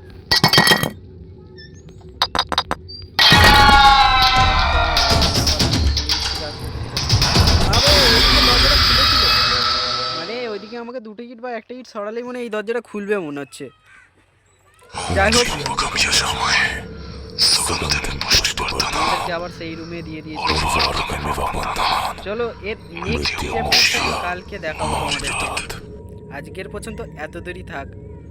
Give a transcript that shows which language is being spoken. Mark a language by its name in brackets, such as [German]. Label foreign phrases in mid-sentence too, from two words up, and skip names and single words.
[Bangla] মানে ওইদিকে আমাকে দুটো ইট বা একটা ইট সরালেই মনে হয় এই দরজাটা খুলবে মনে হচ্ছে। যাই হোক, [Sanskrit] समय सुगंधिम पुष्टिवर्धनम [Bangla] আমাদেরকে আবার সেই রুমে দিয়ে দিয়েছে। [Sanskrit] उर्वारुकमिव बन्धनान् [Bangla] চলো এর [English] next chapterটা [Bangla] কালকে দেখাবো তোমাদেরকে। আজকের পর্যন্ত এত দেরি থাক।